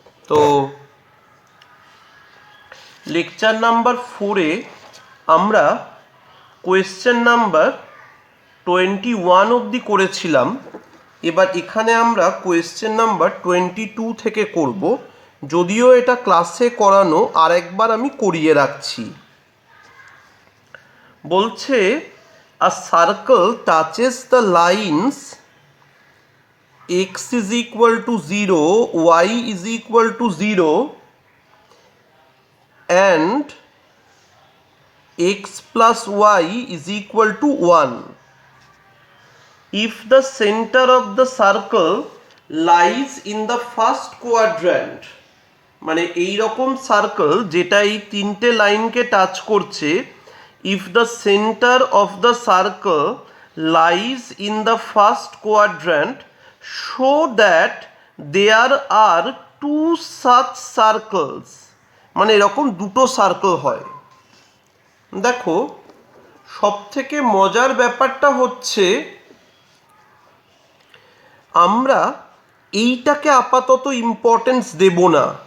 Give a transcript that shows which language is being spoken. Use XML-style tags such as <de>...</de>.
<bn>তো lecture number 4-এ আমরা question number 21 অবধি করেছিলাম। এবার এখানে আমরা কোয়েশ্চেন নাম্বার 22 থেকে করব, যদিও এটা ক্লাসে করানো আরেকবার আমি করিয়ে রাখছি। বলছে</bn> <en>a circle touches the lines x is equal to 0, y is equal to 0 and x plus y is equal to 1 if the center of the circle lies in the first quadrant।</en> <bn>মানে এই রকম circle যেটা এই তিনটে লাইনকে touch করছে,</bn> <en>if the center of the circle lies in the first quadrant, show that there are two such circles।</en> <bn>মানে এরকম দুটো সার্কেল হয়। দেখো, সব থেকে মজার ব্যাপারটা হচ্ছে আমরা এইটাকে আপাতত ইম্পর্টেন্স দেব না।</bn>